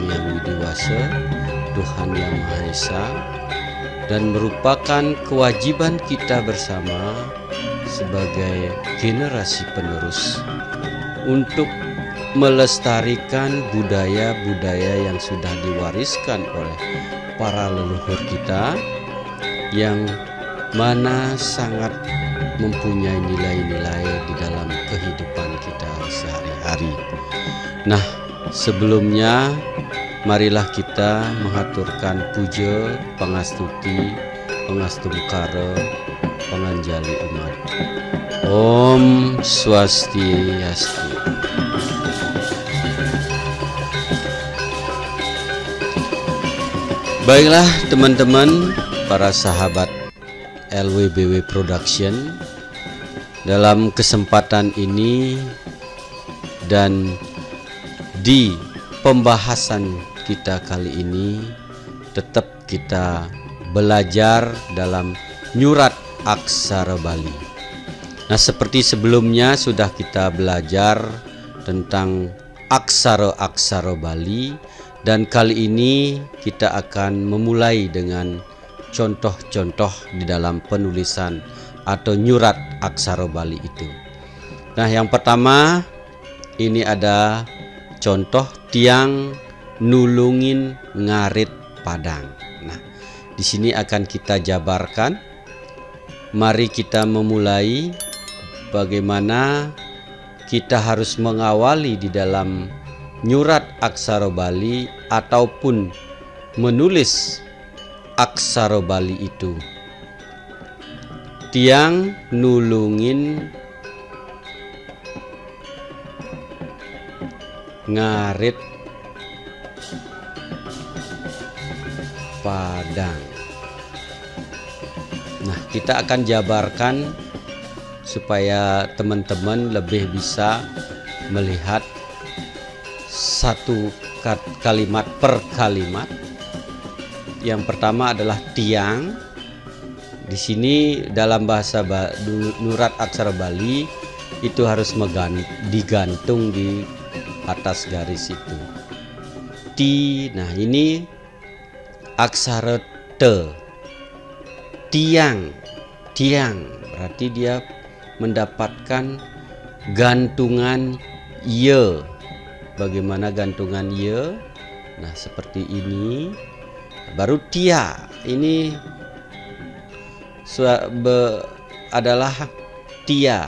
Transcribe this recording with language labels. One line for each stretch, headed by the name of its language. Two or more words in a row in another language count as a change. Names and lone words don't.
Indonesian: Yang Widiwasa, Tuhan Yang Maha Esa, dan merupakan kewajiban kita bersama sebagai generasi penerus untuk melestarikan budaya-budaya yang sudah diwariskan oleh para leluhur kita, yang mana sangat mempunyai nilai-nilai di dalam kehidupan kita sehari-hari. Nah, sebelumnya marilah kita mengaturkan puja, pangastuti,
Balinese: pangastungkara, panganjali umat. Om Swastiastu.
Indonesian: Baiklah teman-teman, para sahabat LWBW Production, dalam kesempatan ini dan di pembahasan kita kali ini tetap kita belajar dalam Nyurat Aksara Bali. Nah, seperti sebelumnya sudah kita belajar tentang aksara-aksara Bali, dan kali ini kita akan memulai dengan contoh-contoh di dalam penulisan atau nyurat aksara Bali itu. Nah, yang pertama ini ada contoh
Balinese: tiang nulungin ngarit padang.
Indonesian: Nah, di sini akan kita jabarkan. Mari kita memulai bagaimana kita harus mengawali di dalam nyurat aksara Bali ataupun menulis aksara Bali itu.
Balinese: Tiang nulungin ngarit padang.
Indonesian: Nah, kita akan jabarkan supaya teman-teman lebih bisa melihat satu kalimat per kalimat. Yang pertama adalah tiang. Di sini dalam bahasa Nyurat Aksara Bali itu harus digantung di atas garis itu. Ti, nah ini aksara te. Tiang, tiang berarti dia mendapatkan gantungan ye. Bagaimana gantungan ye? Nah, seperti ini. Baru tia, ini adalah tia.